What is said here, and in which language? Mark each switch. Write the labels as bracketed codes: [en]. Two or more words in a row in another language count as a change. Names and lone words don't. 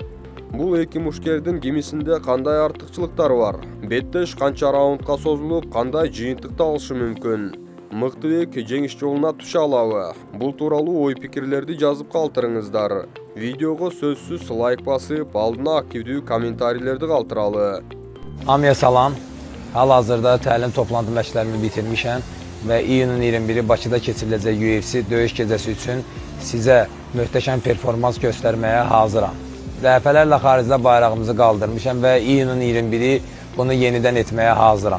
[ky] Бул эки мушкердин кимисинде кандай артыкчылыктар бар? Беттеш канча раундка созулуп, кандай жыйынтыкты алышы мүмкүн? Мыктыбек жеңиш жолуна түшө алабы? Бул тууралуу ой пикирлерди жазып калтырыңыздар. Видеого сөзсүз лайк басып, алдына активдүү комментарийлерди калтыралы. [az] Hamıya salam. Hal-hazırda təlim toplantı məşqlərimi bitirmişəm və iyunun 21-i Bakıda keçiriləcək UFC döyüş gecəsi üçün sizə möhtəşəm performans göstərməyə hazıram. Dəfələrlə xaricdə bayrağımızı qaldırmışam və iyunun 21-i bunu yenidən etməyə hazıram.